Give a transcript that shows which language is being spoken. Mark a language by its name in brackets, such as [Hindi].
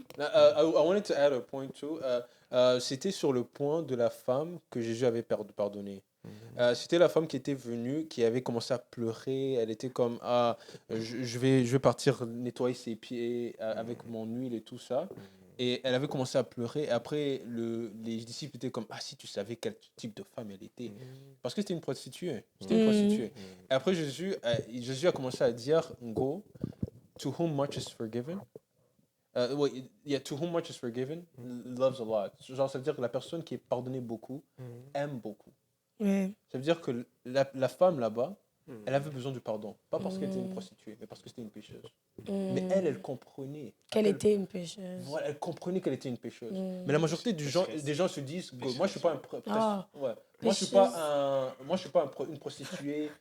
[English] I wanted to add a point too. [French] C'était sur le point de la femme que Jésus avait pardonné. C'était la femme qui était venue, qui avait commencé à pleurer. Elle était comme ah, je vais partir nettoyer ses pieds avec mon huile et tout ça. Et elle avait commencé à pleurer. Et après, les disciples étaient comme ah, si tu savais quel type de femme elle était. Parce que c'était une prostituée. C'était une prostituée. Et après, Jésus a commencé à dire [English] go, to whom much is forgiven. To whom much is forgiven, loves a lot. [French] Genre, ça veut dire que la personne qui est pardonnée beaucoup aime beaucoup. Ouais. Ça veut dire que la femme là-bas, elle avait besoin du pardon. Pas parce qu'elle était une prostituée, mais parce que c'était une pécheuse. Mais elle comprenait. Qu'elle était une pécheuse. Voilà, elle comprenait qu'elle était une pécheuse. Mais la majorité des gens se disent, moi je suis pas moi je suis pas une prostituée.